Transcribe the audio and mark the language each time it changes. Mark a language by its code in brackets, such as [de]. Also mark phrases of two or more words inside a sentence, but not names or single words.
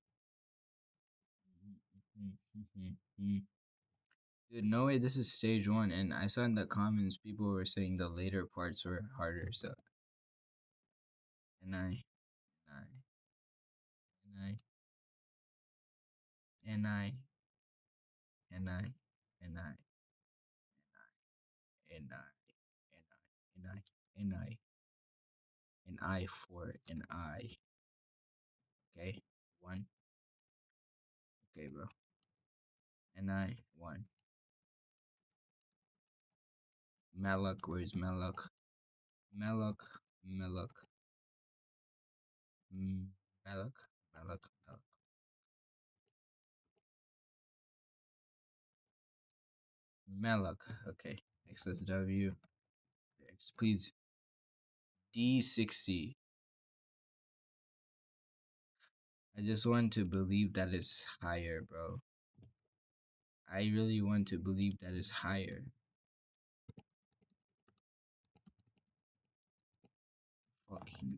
[en] Dude, no way this is stage one, and I saw in the comments people were saying the later parts were harder, so NI, NI, NI, NI, NI, NI, NI, an I for an I. Okay, one. Okay, bro. NI, one. Malak, where's Malak? Malak, Malak, Malak, Malak, Malak. Malak, okay. XSW. Please. D60. I just want to believe that it's higher, bro. I really want to believe that it's higher. Fuck you.